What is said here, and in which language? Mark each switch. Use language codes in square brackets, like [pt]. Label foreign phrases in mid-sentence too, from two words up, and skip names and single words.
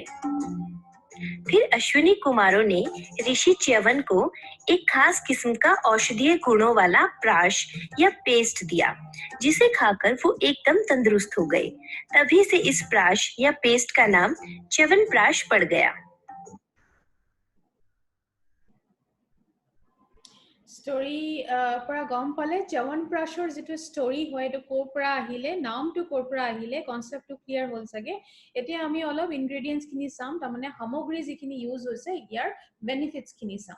[hi] फिर अश्विनी कुमारों ने ऋषि च्यवन को एक खास किस्म का औषधीय गुणों वाला प्राश या पेस्ट दिया, जिसे खाकर वो एकदम तंदुरुस्त हो गए। तभी से इस प्राश या पेस्ट का नाम च्यवनप्राश पड़ गया। [as] ষ্টৰী পৰা গম পালে চ্যৱনপ্ৰাশৰ যিটো ষ্টৰী হয় এইটো ক'ৰ পৰা আহিলে, নামটো ক'ৰ পৰা আহিলে, কনচেপ্টটো ক্লিয়াৰ হ'ল চাগে। এতিয়া আমি অলপ ইনগ্ৰেডিয়েণ্টছখিনি চাম, তাৰমানে সামগ্ৰী যিখিনি ইউজ হৈছে ইয়াৰ বেনিফিটছখিনি চাম।